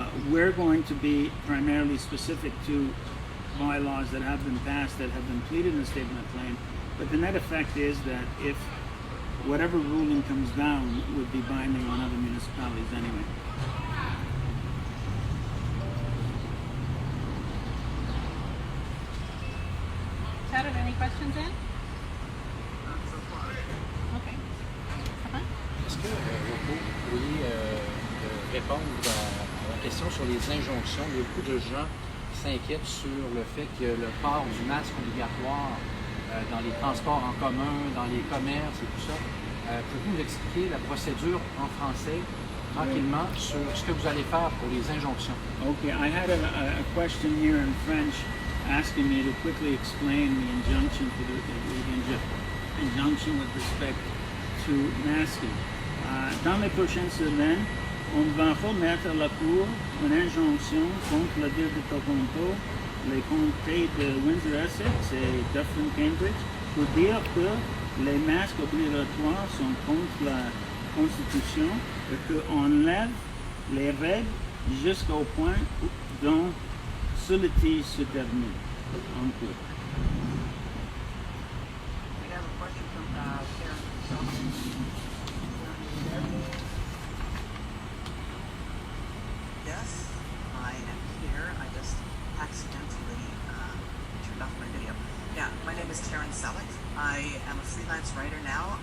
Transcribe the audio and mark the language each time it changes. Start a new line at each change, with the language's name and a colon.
English: We're going to be primarily specific to bylaws that have been passed, that have been pleaded in the statement of claim, but the net effect is that if whatever ruling comes down would be binding on other municipalities anyway. Chad, are there any questions in? Okay.
French: Est-ce que Rocco, vous pourriez répondre à la question sur les injonctions? Il y a beaucoup de gens qui s'inquiètent sur le fait que le port du masque obligatoire dans les transports en commun, dans les commerces et tout ça. Pouvez-vous nous expliquer la procédure en français tranquillement sur ce que vous allez faire pour les injonctions?
English: Okay, I had a question here in French asking me to quickly explain the injunction for the injunction with respect to masking.
French: Dans les prochaines semaines, on va remettre à la Cour une injonction contre la ville de Toronto, les comtés de Windsor-Essex et Dufferin-Cambridge pour dire que les masques obligatoires sont contre la Constitution et qu'on lève les règles jusqu'au point dont ce litige se termine. En cours.
English: We have a question from Karen. Yes, I am here. I just accidentally turned off my video. Yeah, my name is Karen Selleck. I am a freelance writer now.